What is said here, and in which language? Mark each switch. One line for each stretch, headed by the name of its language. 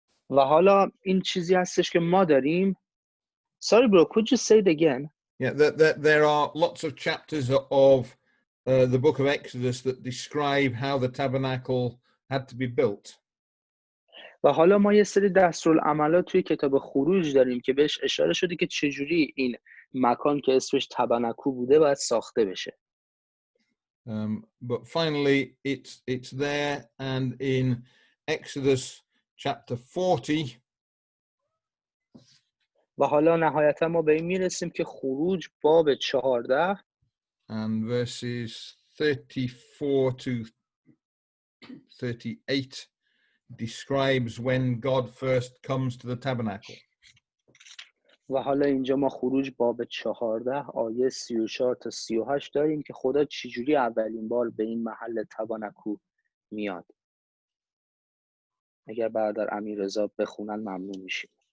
Persian: و حالا این چیزی هستش که ما داریم.
English: Sorry bro, could you say it again? Yeah, there are lots of chapters of the book of Exodus that describe how the tabernacle had to be built.
Persian: و حالا ما یه سری دستورالعملات توی کتاب خروج داریم که بهش اشاره شده که چجوری این مکان که اسمش تبنکو بوده باید ساخته بشه.
English: But finally it's there, and in Exodus chapter 40
Persian: و حالا نهایتا ما به این میرسیم که خروج باب 14
English: and verses 34 to 38 describes when God first comes to the tabernacle.
Persian: و حالا اینجا ما خروج باب 14 آیه 34 تا 38 داریم که خدا چجوری اولین بار به این محل تبانکو میاد. اگر برادر امیررضا بخونن ممنون میشیم.